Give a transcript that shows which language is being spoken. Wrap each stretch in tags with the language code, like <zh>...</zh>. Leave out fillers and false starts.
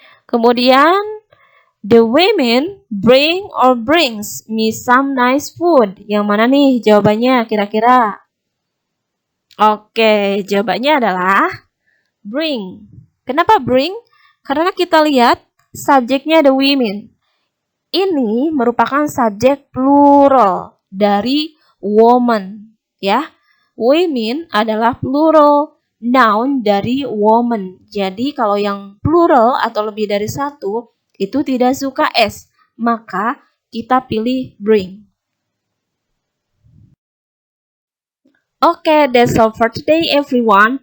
<en>Kemudian, the women bring or brings me some nice food.</en> <id>Yang mana nih jawabannya kira-kira? Oke, jawabannya adalah bring. Kenapa bring? Karena kita lihat subjeknya the women. Ini merupakan subjek plural dari woman, ya. Women adalah plural noun dari woman. Jadi kalau yang plural atau lebih dari satu itu tidak suka S, maka kita pilih bring.</id> <en>Okay, that's all for today everyone.</en>